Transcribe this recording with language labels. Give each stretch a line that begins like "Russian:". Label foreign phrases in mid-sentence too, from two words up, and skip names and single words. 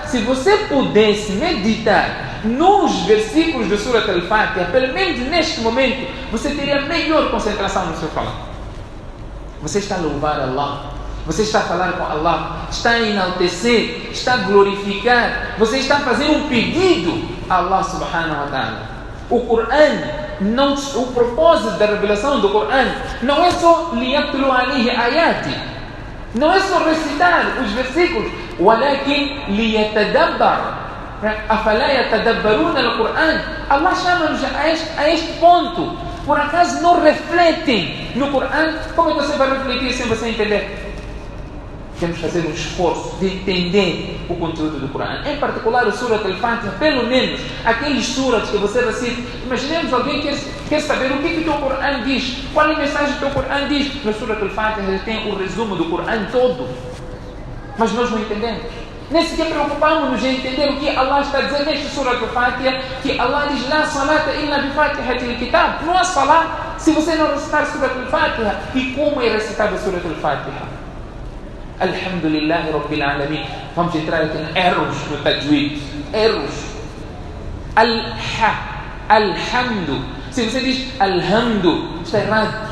Portuguese: Se você pudesse meditar nos versículos do Surah Al-Fatiha, pelo menos neste momento, você teria melhor concentração no seu falar. Você está a louvar Allah, você está a falar com Allah, está a enaltecer, está a glorificar, você está a fazer um pedido a Allah
Arabic: سبحانه وتعالى.
Portuguese: O Corão, o propósito da revelação do Corão não é só
Arabic: ليتلو عليه آياتي,
Portuguese: não é só recitar os versículos,
Arabic: ولكن ليتدبر. أفلا يتدبرون القرآن.
Portuguese: Allah chama-nos a este ponto. Por acaso não refletem no Corão? Como é que você vai refletir sem você entender? Temos que fazer um esforço de entender o conteúdo do Corão. Em particular o Surah Al-Fatiha, pelo menos aqueles surahs que você recita. Imaginemos alguém que quer saber o que o teu Corão diz, qual é a mensagem que o teu Corão diz. No Surah Al-Fatiha ele tem o resumo do Corão todo. Mas nós não entendemos. Nem sequer preocupamos-nos em entender o que Allah está dizendo neste Surah Al-Fatiha, que Allah diz,
Arabic: لا صلاة إلا بفاتحة الكتاب.
Portuguese: Não há salat se você não recitar Surah Al-Fatiha. E como é recitada Surah Al-Fatiha?
Arabic: الحمد لله رب العالمين.
Portuguese: Vamos entrar aqui em erros no tajwid. Erros. Alhamdu. Se você diz Alhamdu, está errado.